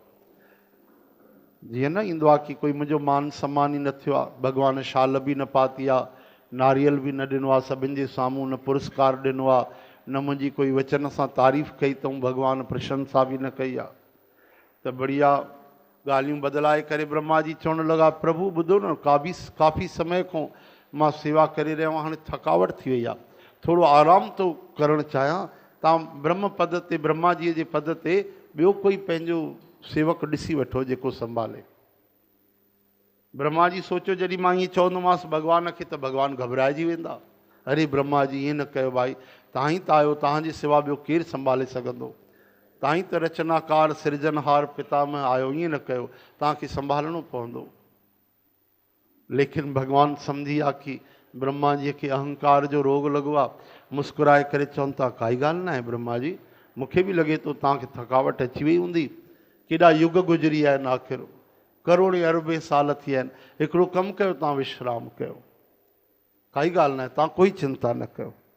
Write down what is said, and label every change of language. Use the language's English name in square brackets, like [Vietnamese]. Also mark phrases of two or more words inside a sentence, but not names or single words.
[Sindhi] जीअं न ईंदो आहे कि कोई मुंहिंजो मान सम्मान ई न थियो आहे, भॻवान शाल बि न पाती आहे, नारियल बि न ॾिनो आहे सभिनि जे साम्हूं, न पुरस्कार ॾिनो आहे, न मुंहिंजी कोई वचन सां तारीफ़ कई अथऊं, भॻवान प्रशंसा बि न कई आहे। त बढ़िया ॻाल्हियूं बदिलाए करे ब्रह्मा जी चवणु लॻा, प्रभु ॿुधो न, काफ़ी समय खां मां सेवा करे रहियो आहियां, हाणे थकावट थी वई आहे, थोरो आराम थो करणु चाहियां। तव्हां ब्रह्म पद ते, ब्रह्मा जीअ जे पद ते ॿियो कोई पंहिंजो सेवक ॾिसी वठो जेको संभाले। ब्रह्मा जी सोचो, जॾहिं मां ईअं चवंदोमांसि भॻवान खे त भॻवानु घबराइजी वेंदा। अरे ब्रह्मा जी ईअं न कयो भाई, तव्हां ई त आहियो, तव्हांजे सिवा ॿियो केरु संभाले सघंदो, तव्हां ई त रचनाकार सिरजनहार पितामह आहियो, ईअं न कयो, तव्हांखे संभालणो पवंदो। लेकिन भॻवानु सम्झी विया कि ब्रह्मा जीअ खे अहंकार जो रोग लॻो आहे। मुस्कुराए करे चवनि था, काई ॻाल्हि न आहे ब्रह्मा जी, मूंखे बि लॻे थो तव्हांखे थकावट अची वई हूंदी, केॾा युग गुज़री आहिनि, आख़िर करोड़े अरबे साल थी विया आहिनि, हिकिड़ो कमु कयो, तव्हां विश्राम कयो, काई ॻाल्हि न आहे, तव्हां कोई चिंता न कयो।